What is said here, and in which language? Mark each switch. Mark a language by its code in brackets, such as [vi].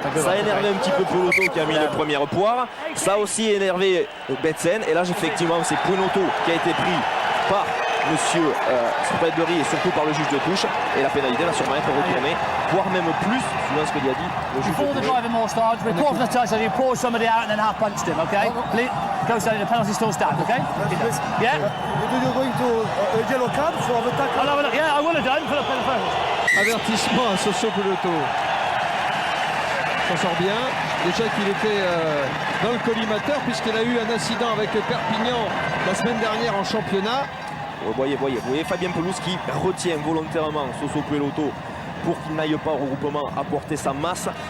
[fr] Ça a énervé un petit peu Poleotto qui a mis le premier poire. Ça a aussi énervé Betsen. Et là, effectivement, c'est Poinotto qui a été pris par Monsieur Spreadbury et surtout par le juge de touche. Et la pénalité va sûrement être retournée, voire même plus, suivant ce qu'il a dit le juge de touche. [en] Report for the touch, so you pulled somebody out and then half punched him, okay? Goes down, the penalty still stands, okay? Yeah? You're going to a yellow card for the tackle? I'll have a look. Yeah, I would have done for the penalty. [fr] Avertissement à Soso Poleotto. S'en sort bien. Déjà qu'il était dans le collimateur puisqu'il a eu un incident avec Perpignan la semaine dernière en championnat. Vous voyez Fabien Pelouse qui retient volontairement Soso Poleotto pour qu'il n'aille pas au regroupement apporter sa masse.